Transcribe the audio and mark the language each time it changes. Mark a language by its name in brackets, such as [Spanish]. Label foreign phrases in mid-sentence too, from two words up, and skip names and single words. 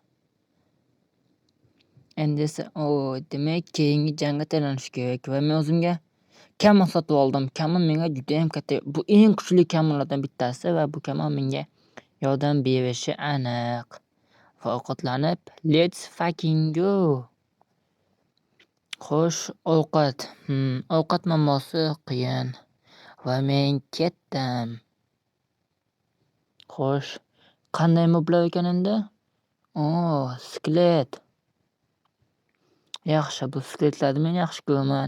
[Uzbek] Endi esa demak keyingi jangga tayyorlanish kerak va men o'zimga kamon sotib oldim. Kamon menga juda ham katta. Bu eng kuchli kamonlardan bittasi va bu kamon menga yordam berishi aniq. Va ovqatlanib, [English] let's fucking go. [Uzbek] Xo'sh, ovqat. Ovqat muammosi qiyin. Va men ketdim. Xo'sh, qanday moblar ekan endi? Skelet. Yaxshi, bu skeletlarni men yaxshi ko'raman.